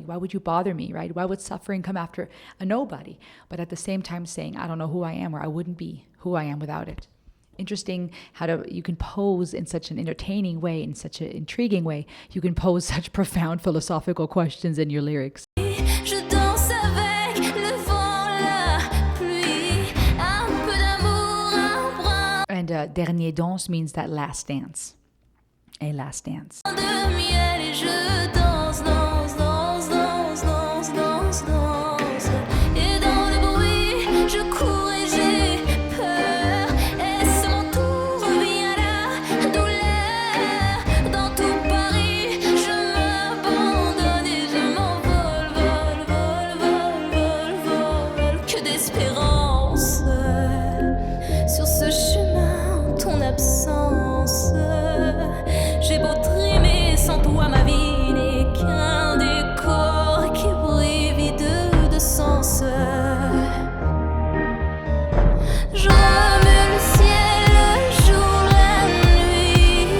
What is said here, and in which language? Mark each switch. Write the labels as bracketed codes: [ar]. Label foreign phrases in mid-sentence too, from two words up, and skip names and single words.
[en] Why would you bother me, right? Why would suffering come after a nobody? But at the same time saying, I don't know who I am, or I wouldn't be who I am without it. Interesting how you can pose in such an entertaining way, in such an intriguing way. You can pose such profound philosophical questions in your lyrics. [fr] Je danse avec le vent, la pluie, un peu d'amour, un brin [en] And [fr] dernier danse [en] means that last dance. A last dance. [fr] de miel et je danse, danse, danse, danse, danse, danse, danse. Et dans le bruit, je cours et j'ai peur. Et c'est mon tour, revient la douleur. Dans tout Paris, je m'abandonne et je m'envole, vol, vol, vol, vol, vol. Que d'espérance sur ce chemin, en ton absence. J'ai beau trimer, sans toi ma vie n'est qu'un décor qui brille vide de sens. Je remue le ciel, le jour, la nuit.